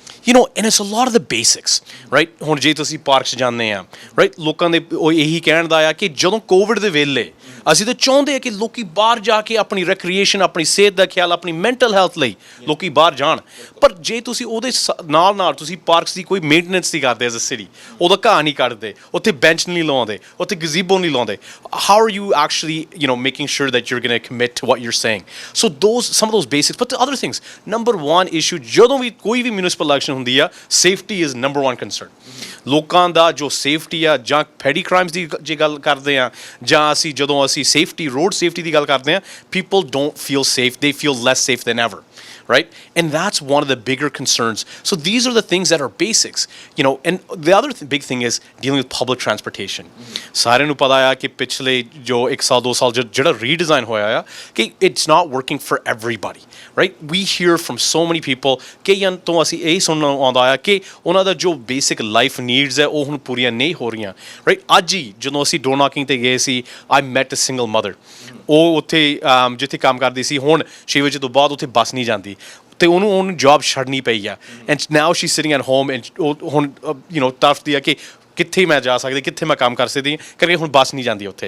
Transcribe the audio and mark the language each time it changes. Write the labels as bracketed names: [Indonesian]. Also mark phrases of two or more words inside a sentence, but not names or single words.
[English] you know, and it's a lot of the basics, right? [Punjabi] ਹੁਣ ਜੇ ਤੁਸੀਂ ਪਾਰਕ 'ਚ ਜਾਂਦੇ ਆ, right, ਲੋਕਾਂ ਦੇ ਉਹ ਇਹੀ ਕਹਿਣ ਦਾ ਆ ਕਿ ਜਦੋਂ ਕੋਵਿਡ ਦੇ ਵੇਲੇ ਅਸੀਂ ਤਾਂ ਚਾਹੁੰਦੇ ਆ ਕਿ ਲੋਕੀ ਬਾਹਰ ਜਾ ਕੇ ਆਪਣੀ ਰੈਕਰੀਏਸ਼ਨ, ਆਪਣੀ ਸਿਹਤ ਦਾ ਖਿਆਲ, ਆਪਣੀ [English] mental health [Punjabi] ਲਈ ਲੋਕੀ ਬਾਹਰ ਜਾਣ, ਪਰ ਜੇ ਤੁਸੀਂ ਉਹਦੇ ਨਾਲ ਤੁਸੀਂ ਪਾਰਕਸ ਦੀ ਕੋਈ ਮੇਨਟੇਨੈਂਸ ਨਹੀਂ ਕਰਦੇ [English] as a city, [Punjabi] ਉਹਦਾ ਘਾਹ ਨਹੀਂ ਕੱਢਦੇ, ਉੱਥੇ ਬੈਂਚ ਨਹੀਂ ਲਾਉਂਦੇ, ਉੱਥੇ ਗਜ਼ੀਬੋ ਨਹੀਂ ਲਾਉਂਦੇ, [English] how are you actually, you know, making sure that you're going to commit to what you're saying? So some of those basics, but the other things, number one issue [Punjabi] ਜਦੋਂ ਵੀ ਕੋਈ ਵੀ ਮਿਊਨਿਸਪਲ ਇਲੈਕਸ਼ਨ ਹੁੰਦੀ ਆ, [English] safety is number one concern. [Punjabi] ਲੋਕਾਂ ਦਾ ਜੋ ਸੇਫਟੀ ਆ, ਜਾਂ [English] petty crimes [Punjabi] ਦੀ ਜੇ ਗੱਲ ਕਰਦੇ ਆ, ਜਾਂ ਜਦੋਂ ਅਸੀਂ ਸੇਫਟੀ, [English] road safety [Punjabi] ਦੀ ਗੱਲ ਕਰਦੇ ਆ, [English] people don't feel safe, they feel less safe than ever, right? And that's one of the bigger concerns. So these are the things that are basics, you know. And the other big thing is dealing with public transportation. [Punjabi] ਸਾਰਿਆਂ ਨੂੰ ਪਤਾ ਆ ਕਿ ਪਿਛਲੇ ਜੋ 1 ਸਾਲ 2 ਸਾਲ ਜਿਹੜਾ ਰੀਡਿਜ਼ਾਈਨ ਹੋਇਆ ਆ ਕਿ [English] it's not working for everybody, right? We hear from so many people [Punjabi] ਕਈਆਂ ਤੋਂ ਅਸੀਂ ਇਹ ਸੁਣਨ ਆਉਂਦਾ ਆ ਕਿ ਉਹਨਾਂ ਦਾ ਜੋ [English] basic life needs [Punjabi] ਹੈ ਉਹ ਹੁਣ ਪੂਰੀਆਂ ਨਹੀਂ ਹੋ ਰਹੀਆਂ, ਰਾਈਟ? ਅੱਜ ਹੀ ਜਦੋਂ ਅਸੀਂ [English] door knocking [Punjabi] 'ਤੇ ਗਏ ਸੀ, [English] I met a single mother, [Punjabi] ਉਹ ਉੱਥੇ ਜਿੱਥੇ ਕੰਮ ਕਰਦੀ ਸੀ, ਹੁਣ 6 ਵਜੇ ਤੋਂ ਬਾਅਦ ਉੱਥੇ ਬੱਸ ਨਹੀਂ ਜਾਂਦੀ, ਅਤੇ ਉਹਨੂੰ ਜੋਬ ਛੱਡਣੀ ਪਈ ਆ, [English] and now she sitting at home, [Punjabi] ਐਂਡ ਹੁਣ [English] you know [Punjabi] ਤੜਫਦੀ ਆ ਕਿ ਕਿੱਥੇ ਮੈਂ ਜਾ ਸਕਦੀ, ਕਿੱਥੇ ਮੈਂ ਕੰਮ ਕਰ ਸਕਦੀ, ਕਰਕੇ ਹੁਣ ਬੱਸ ਨਹੀਂ ਜਾਂਦੀ ਉੱਥੇ।